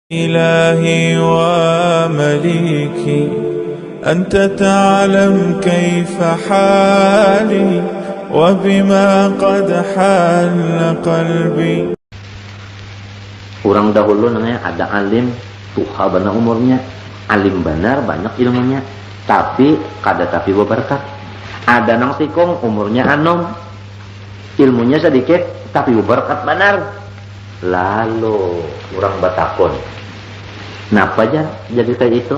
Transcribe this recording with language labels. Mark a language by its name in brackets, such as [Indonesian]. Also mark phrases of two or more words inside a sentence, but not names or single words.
[Arabic] إلهي ومليكي أنت تعلم كيف حالي وبما قد حل قلبي. [Banjar] Orang dahulu namanya ada alim, tuha benar umurnya, alim benar banyak ilmunya, tapi kada tapi berberkat. Ada nang sikong umurnya anom, ilmunya sedikit tapi berberkat benar. Lalu orang batakon, kenapa aja jadi kayak itu?